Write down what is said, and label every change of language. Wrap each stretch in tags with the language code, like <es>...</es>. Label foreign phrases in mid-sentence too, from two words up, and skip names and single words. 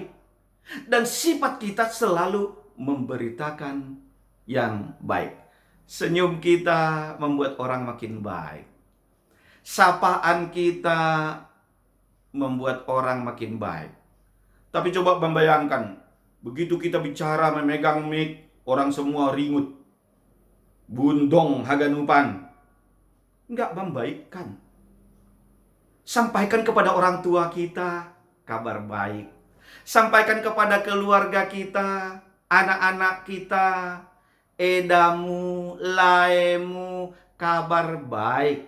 <id>Dan sifat kita selalu memberitakan yang baik. Senyum kita membuat orang makin baik. Sapaan kita membuat orang makin baik. Tapi coba membayangkan, begitu kita bicara memegang mic, orang semua ringut.</id> <bts>Bundong haganupan.</bts> <id>Enggak membaikkan. Sampaikan kepada orang tua kita kabar baik. Sampaikan kepada keluarga kita, anak-anak kita, edamu, laemu, kabar baik.</id>